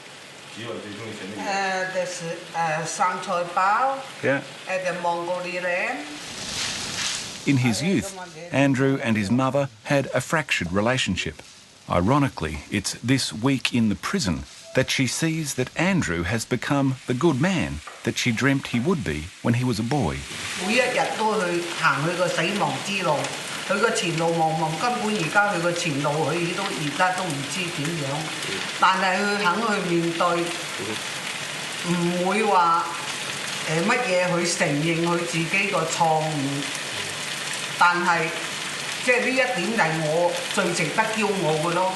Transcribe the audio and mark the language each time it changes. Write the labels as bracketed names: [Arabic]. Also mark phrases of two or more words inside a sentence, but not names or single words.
[English] There's sang choy bao at the Mongolian. In his youth, Andrew and his mother had a fractured relationship. Ironically, it's this week in the prison that she sees that Andrew has become the good man that she dreamt he would be when he was a boy. [Cantonese] 每一日都去行佢個死亡之路，佢個前路茫茫，根本而家佢個前路佢都而家都唔知點樣，但係佢肯去面對，唔會話乜嘢去承認佢自己個錯誤，但係即係呢一點就係我最值得驕傲嘅咯。